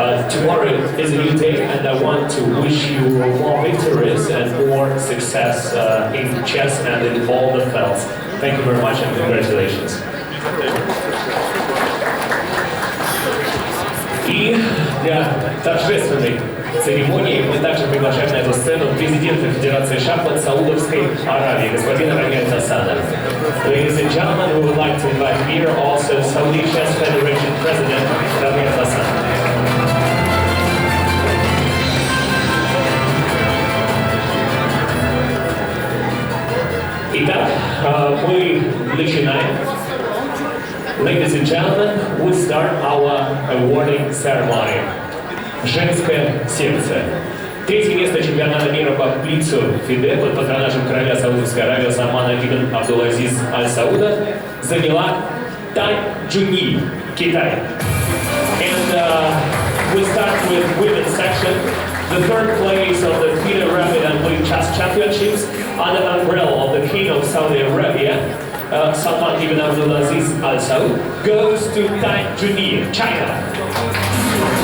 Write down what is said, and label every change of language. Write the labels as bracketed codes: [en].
[en] Tomorrow is a new day, and I want to wish you more victories and more success in chess and in all the fields. Thank you very much and congratulations. [ru] И для торжественной церемонии мы также приглашаем на эту сцену президента Федерации шахмат Саудовской Аравии, господина Хасана. [en] Ladies and gentlemen, we would like to invite here also Saudi Chess Federation President Alireza Firouzja. [ru] Итак, мы начинаем. [en] Ladies and gentlemen, we start our awarding ceremony. [ru] Женская секция. Третье место чемпионата мира по Блицу ФИДЕ под патронажем короля Саудовской Аравии Салмана ибн Абдул-Азиз Аль-Сауда заняла Тань Джуни, Китай. [en] And we start with women's section. The third place of the FIDE Rapid and Blitz Chess Championships under the umbrella of the King of Saudi Arabia, Salman ibn Abdul-Aziz Al-Saud, goes to Tang Juni, China.